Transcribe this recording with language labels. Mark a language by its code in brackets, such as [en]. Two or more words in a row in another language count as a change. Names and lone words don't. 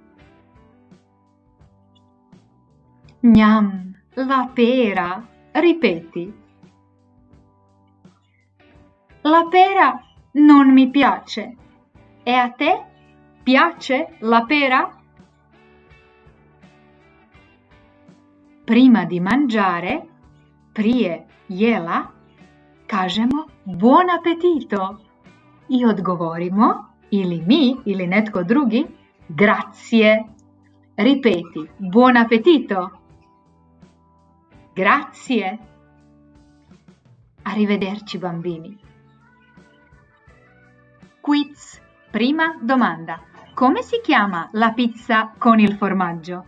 [it] Gnam, la pera. Ripeti. La pera non mi piace. E a te piace la pera? Prima di mangiare, [hr] prije jela, kažemo [it] buon appetito [hr] i odgovorimo, ili mi, ili netko drugi, [it] grazie. Ripeti, buon appetito. Grazie. Arrivederci bambini. Quiz. Prima domanda. Come si chiama la pizza con il formaggio?